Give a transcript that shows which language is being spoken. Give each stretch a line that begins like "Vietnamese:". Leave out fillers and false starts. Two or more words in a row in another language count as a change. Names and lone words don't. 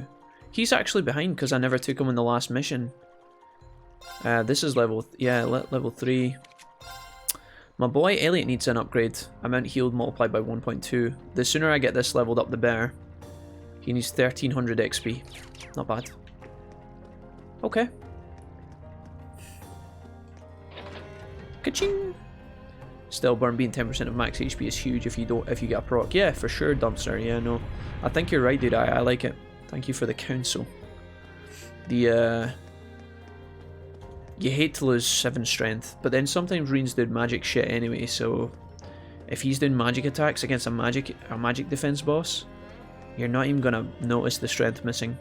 English: He's actually behind because I never took him in the last mission. This is level... Yeah, level 3. My boy Elliot needs an upgrade. Amount healed multiplied by 1.2. The sooner I get this leveled up, the better. He needs 1300 XP. Not bad. Okay. Ka-ching! Still, burn being 10% of max HP is huge if you get a proc. Yeah, for sure, Dumpster. Yeah, no. I think you're right, dude. I like it. Thank you for the counsel. You hate to lose 7 strength, but then sometimes Reen's doing magic shit anyway, so if he's doing magic attacks against a magic defense boss, you're not even gonna notice the strength missing.